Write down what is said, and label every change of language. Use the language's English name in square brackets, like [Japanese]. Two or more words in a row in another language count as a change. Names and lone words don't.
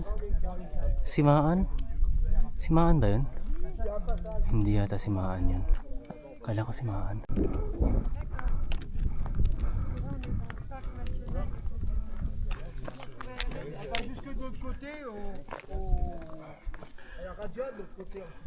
[Filipino] Simaan? Simaan ba yun? Hindi yata Simaan yun. Kala ko Simaan. [French] Jusque de l'autre côté, à la radiale, de l'autre côté.